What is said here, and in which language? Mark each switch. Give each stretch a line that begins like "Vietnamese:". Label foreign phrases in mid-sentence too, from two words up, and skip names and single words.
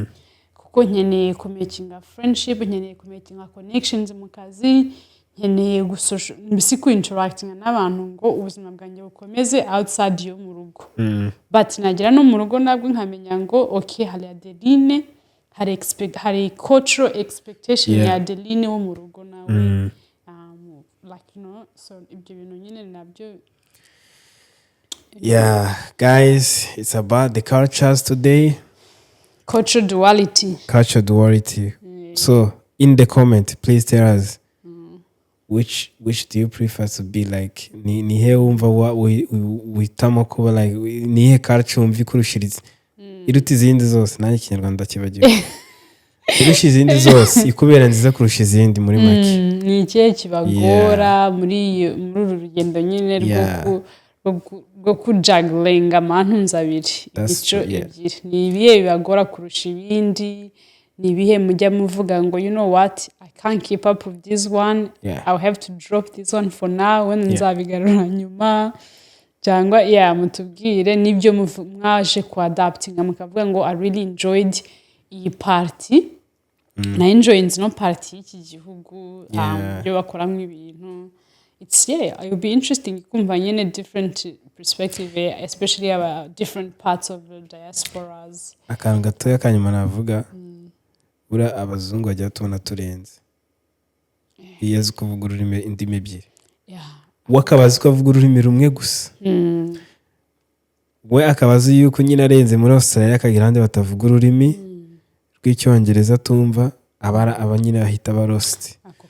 Kinyarwanda: Kuko nkeneye kumakinga friendship, nkeneye kumakinga connections mu kazi, nkeneye mbese interacting n'abantu ngo ubuzima bwanjye bukomeze outside yo mu rugo. But nagira no mu rugo nabwo nkamenya ngo okay, hari Adeline, hari
English: cultural expectation
Kinyarwanda: ya Adeline wo mu rugo nawe.
English: Like so
Kinyarwanda: ibyo bintu nyine nabyo.
English: Yeah, guys, it's about the cultures today. Cultural duality. So in the comment please tell us which do you prefer to be like?
Kinyarwanda: Ni he wumva witamo kuba like ni he culture wumva ikurushiriza iruta izindi zose? Nanjye Kinyarwanda kibagiwe irusha izindi zose ikubera nziza kurusha izindi muri make. Ni ikihe kibagora muri uru rugendo nyine rwo kujugglinga amantu abiri, imico ebyiri? Ni ibihe bibagora kurusha ibindi? Ni ibihe mujya muvuga ngo
English: you know what, I can't keep up with this one, I'll have to drop this one for now, when
Kinyarwanda: nzabigarura nyuma? Cyangwa mutubwire nibyo mwaje kuadaptinga mukavuga ngo
English: I really enjoyed
Kinyarwanda: iyi party, na enjoying no party y'iki gihugu byo bakoramo ibintu.
English: It will be interesting
Kinyarwanda: kumva nyine
English: different perspective, especially about different parts of the diasporas.
Kinyarwanda: Akantu gatoya kanyuma navuga ura abazungu bajya tubona turenze iyo azi kuvuga ururimi indimi ebyiri, wakabazi ko avuga ururimi rumwe gusa, we akabazi yuko nyine arenze muri Australia akagira handi batavuga ururimi rw'icyongereza tumva abanyine bahita barost.